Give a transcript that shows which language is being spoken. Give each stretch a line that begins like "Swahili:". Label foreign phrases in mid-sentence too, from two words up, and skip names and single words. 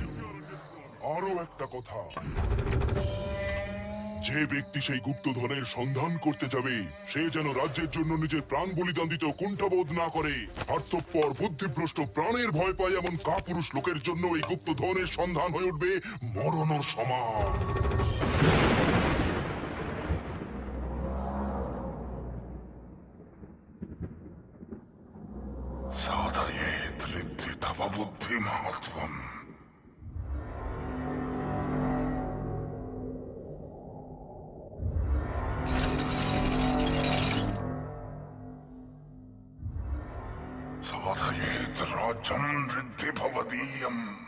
Bangla: আরো একটা কথা, যে ব্যক্তি সেই গুপ্তধনের সন্ধান করতে যাবে সে যেন রাজ্যের জন্য নিজের প্রাণ বলিদান দিতেও কুণ্ঠাবোধ না করে। স্বার্থপর বুদ্ধিভ্রষ্ট প্রাণের ভয় পায় এমন কাপুরুষ লোকের জন্য এই গুপ্তধনের সন্ধান হয়ে উঠবে মরণের সমান।
Sanskrit: साधयेत् रिद्धि तव बुद्धिमहत्त्वम्। साधयेत् राज्यं रिद्धि भवदीयम्।